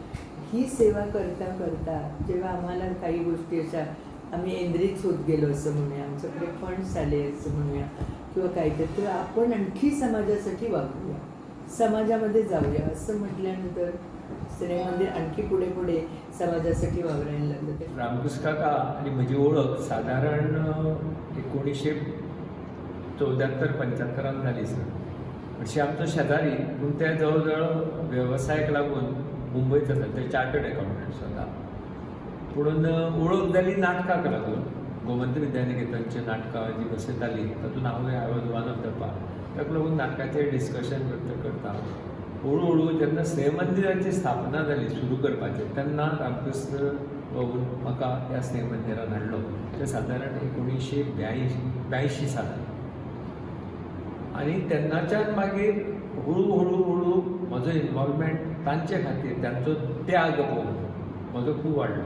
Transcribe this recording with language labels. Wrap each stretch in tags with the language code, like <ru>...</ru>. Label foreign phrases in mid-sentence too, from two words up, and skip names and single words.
<mr>ही सेवा करता करता जेव्हा आम्हाला काही गोष्टी अशा आम्ही एंद्रीच होत गेलो असं म्हणूया, आमच्याकडे फंड्स आले असं म्हणूया किंवा काहीतरी, तर आपण आणखी समाजासाठी वागूया, समाजामध्ये जाऊया असं म्हटल्यानंतर स्नेह मंदिर आणखी पुढे पुढे समाजासाठी वावरायला लागलं. ते</mr> <kok>रामकृष्ण काका आणि म्हजी ओळख साधारण 1974-75 जाली सर. अशी आमचो शेजारी पूण ते जवळ जवळ वेवसायाक लागून मुंबयत आसा, ते चार्टर्ड अकाउंटंट स्वता. पूण ओळख जाली नाटकाक लागून. गोमंत विद्यानिकेतनची नाटकां जी बसयताली तातूंत</kok> <en>I was one of the part.</en> <kok>ताका लागून नाटकाचेर डिस्कशन करता हळू जेन्ना स्नेह मंदिराची स्थापना जाली सुरू करपाचें, तेन्ना रामकृष्ण बाबून म्हाका ह्या स्नेह मंदिरान हाडलो. ते सादारण 1982 सालान. आनी तेन्नाच्यान मागीर हळू म्हजो इनवॉल्वमेंट तांचे खातीर, तांचो त्याग पळोवन म्हजो खूब वाडलो.</kok>